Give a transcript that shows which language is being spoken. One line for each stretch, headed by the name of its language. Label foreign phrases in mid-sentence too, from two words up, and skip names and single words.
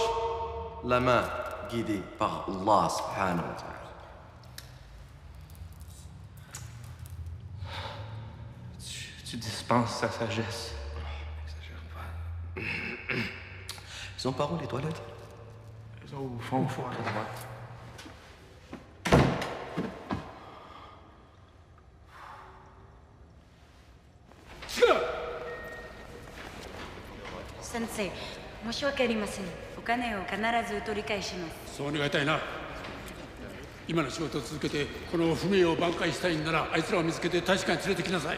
French: La main guidée par Allah
Arabic: سبحانه وتعالى.
French: Tu dispenses sa sagesse. N'exagère pas. Ils sont par où les toilettes? Ils sont au fond, à la droite.
Japanese: Sensei, 申し訳ありません。お金を必ず取り返します。そう願いたいな。今の仕事を続けてこの不明を挽回したいんならあいつらを見つけて大使館に連れてきなさい。